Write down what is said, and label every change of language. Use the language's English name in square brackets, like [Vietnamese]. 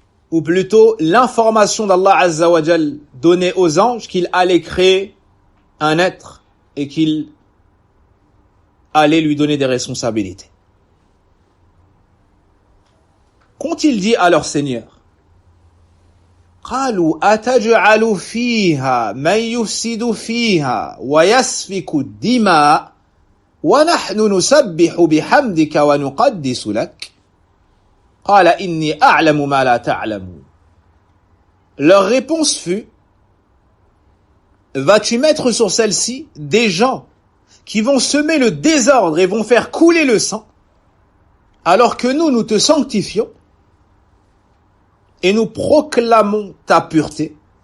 [French] Ou plutôt l'information d'Allah Azza wa Jal donnée aux anges qu'il allait créer un être et qu'il allait lui donner des responsabilités. Qu'ont-ils dit à leur Seigneur? [Arabic] قالوا أتجعل فيها من يفسد فيها ويسفك الدماء ونحن نسبح بحمدك ونقدس لك قال إني أعلم ما لا تعلمون. [French] Leur réponse fut: vas-tu mettre sur celle-ci des gens qui vont semer le désordre et vont faire couler le sang alors que nous te sanctifions et nous proclamons ta pureté?